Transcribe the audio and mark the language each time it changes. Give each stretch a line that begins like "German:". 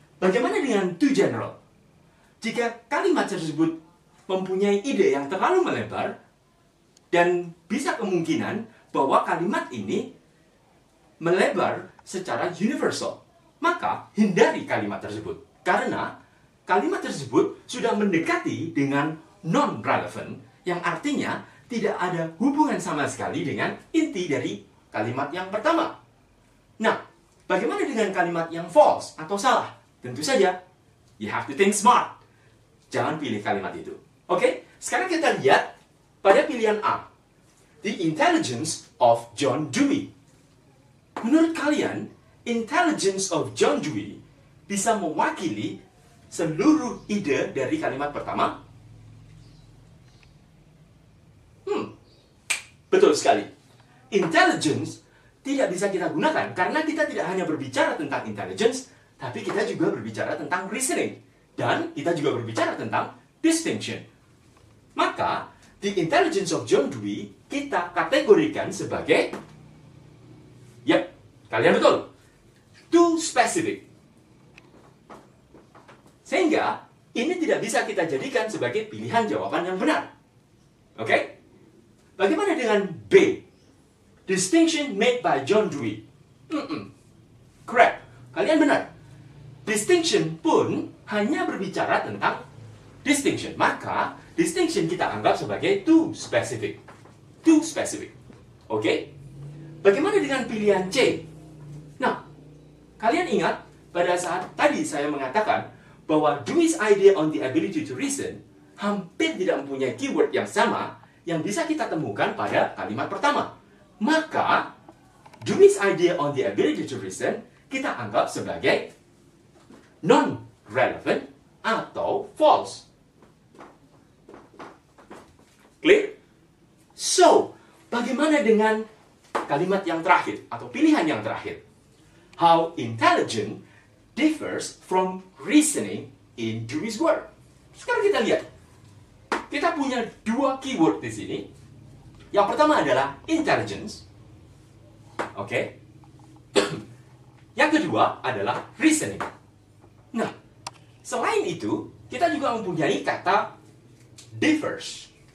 Indonesian: Bagaimana dengan
English: too general?
Indonesian: Jika kalimat tersebut mempunyai ide yang terlalu melebar, dan bisa kemungkinan bahwa kalimat ini melebar secara universal, maka hindari kalimat tersebut. Karena kalimat tersebut sudah mendekati dengan non-relevant, yang artinya tidak ada hubungan sama sekali dengan inti dari kalimat yang pertama. Nah, bagaimana dengan kalimat yang false atau salah? Tentu saja,
English: you have to think smart.
Indonesian: Jangan pilih kalimat itu. Oke, sekarang kita lihat pada pilihan A.
English: The intelligence of John Dewey.
Indonesian: Menurut kalian,
English: intelligence of John Dewey
Indonesian: bisa mewakili seluruh ide dari kalimat pertama? Betul sekali. Intelligence tidak bisa kita gunakan karena kita tidak hanya berbicara tentang intelligence, tapi kita juga berbicara tentang reasoning. Dan kita juga berbicara tentang distinction. Maka,
English: the intelligence of John Dewey
Indonesian: kita kategorikan sebagai, yap, kalian betul,
English: too specific.
Indonesian: Sehingga, ini tidak bisa kita jadikan sebagai pilihan jawaban yang benar. Oke? Bagaimana dengan B?
English: Distinction made by John Dewey. Correct.
Indonesian: Kalian benar. Distinction pun hanya berbicara tentang distinction. Maka, distinction kita anggap sebagai
English: too specific. Too specific.
Indonesian: Oke? Bagaimana dengan pilihan C? Nah, kalian ingat pada saat tadi saya mengatakan bahwa
English: Dewey's idea on the ability to reason
Indonesian: hampir tidak mempunyai keyword yang sama yang bisa kita temukan pada kalimat pertama. Maka,
English: Dewey's idea on the ability to reason
Indonesian: kita anggap sebagai non-relevant atau false.
English: Clear? So,
Indonesian: bagaimana dengan kalimat yang terakhir atau pilihan yang terakhir?
English: How intelligent differs from reasoning in Dewey's work.
Indonesian: Sekarang kita lihat. Kita punya dua keyword di sini. Yang pertama adalah intelligence. Oke. Yang kedua adalah reasoning. Nah, selain itu, kita juga mempunyai kata differs.